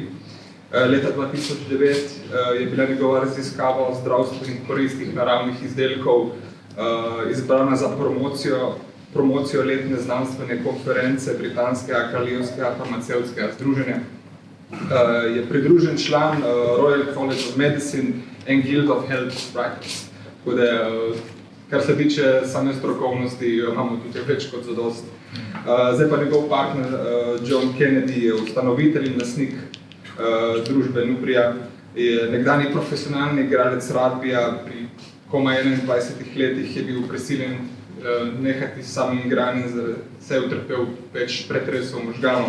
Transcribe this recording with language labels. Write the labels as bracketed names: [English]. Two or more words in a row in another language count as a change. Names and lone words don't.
[Slovenian] Leta 2009 je bila njegova raziskava o zdravstvenih koristih naravnih izdelkov izbrana za promocijo letne znanstvene konference Britanskega kraljevskega farmacevtskega združenja. Je pridružen član Royal College of Medicine and Guild of Health Writers. Tako da, kar se tiče same strokovnosti, imamo tukaj več kot zadost. Zdaj pa njegov partner John Kennedy je ustanovitelj in lastnik družbe Neubria. Je nekdanji profesionalni igralec ragbija, pri komaj 21 letih je bil prisiljen nehati s samim igranjem, saj je utrpel več pretresov možganov.